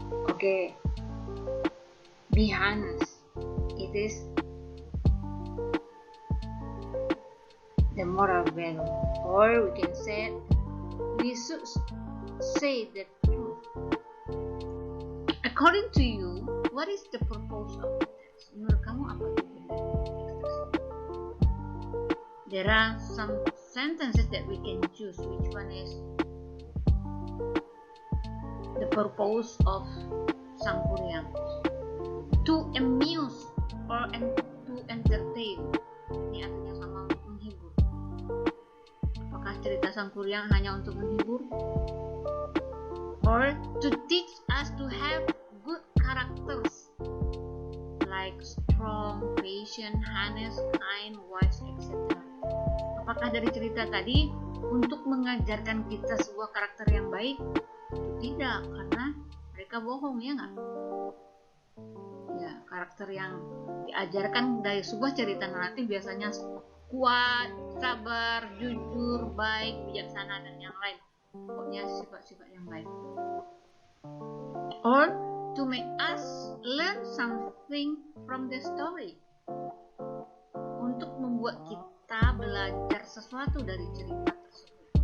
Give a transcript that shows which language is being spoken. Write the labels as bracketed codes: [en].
[en] Okay, be honest. It is the moral value, or we can say we should say the truth. According to you, what is the purpose of the text? [id] Menurut kamu apa tujuan dari teks tersebut? [en] There are some sentences that we can choose. Which one is the purpose of Sangkuriang? To amuse or to entertain. [id] Ini artinya sama, untuk menghibur. Apakah cerita Sangkuriang hanya untuk menghibur? [en] Or to teach us to have good characters like strong, patient, honest, kind, wise, etc. [id] Apakah dari cerita tadi untuk mengajarkan kita sebuah karakter yang baik? Tidak, karena mereka bohong, ya nggak? Ya, karakter yang diajarkan dari sebuah cerita naratif biasanya kuat, sabar, jujur, baik, bijaksana, dan yang lain. Pokoknya sifat-sifat yang baik. [en] Or to make us learn something from the story. [id] Untuk membuat kita belajar sesuatu dari cerita tersebut.